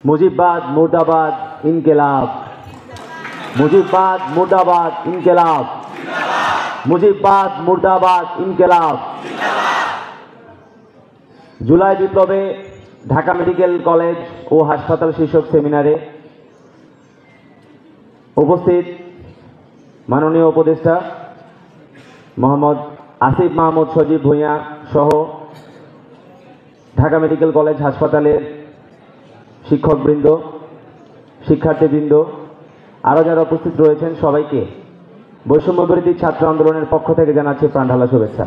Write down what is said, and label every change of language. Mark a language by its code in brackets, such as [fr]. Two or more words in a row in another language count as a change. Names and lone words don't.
[bn] মুজিববাদ মুর্দাবাদ ইনকিলাব, মুজিববাদ মুর্দাবাদ ইনকিলাব, মুজিববাদ মুর্দাবাদ ইনকিলাব। जुलाई বিপ্লবে ঢাকা মেডিকেল কলেজ ও হাসপাতাল শীর্ষক সেমিনারে উপস্থিত মাননীয় উপদেষ্টা মোহাম্মদ আসিফ মাহমুদ সজীব ভূঁইয়া সহ ঢাকা মেডিকেল কলেজ হাসপাতালের শিক্ষকবৃন্দ, শিক্ষার্থীবৃন্দ, আরও যারা উপস্থিত রয়েছেন সবাইকে বৈষম্যবিরোধী ছাত্র আন্দোলনের পক্ষ থেকে জানাচ্ছি প্রাণঢালা শুভেচ্ছা।